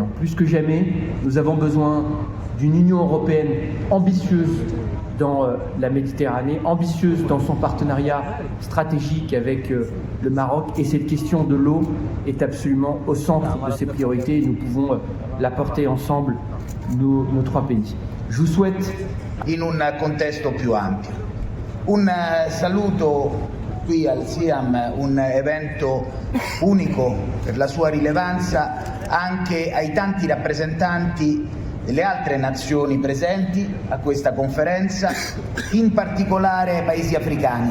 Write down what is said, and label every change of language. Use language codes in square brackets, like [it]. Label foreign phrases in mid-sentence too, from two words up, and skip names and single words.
[fr] Plus que jamais, nous avons besoin d'une Union européenne ambitieuse dans la Méditerranée, ambitieuse dans son partenariat stratégique avec le Maroc, et cette question de l'eau est absolument au centre de ses priorités et nous pouvons la porter ensemble, nos trois pays. Je vous souhaite [it] in un contesto più ampio. Un saluto qui al SIAM, un evento unico per la sua rilevanza, anche ai tanti rappresentanti delle altre nazioni presenti a questa conferenza, in particolare ai paesi africani.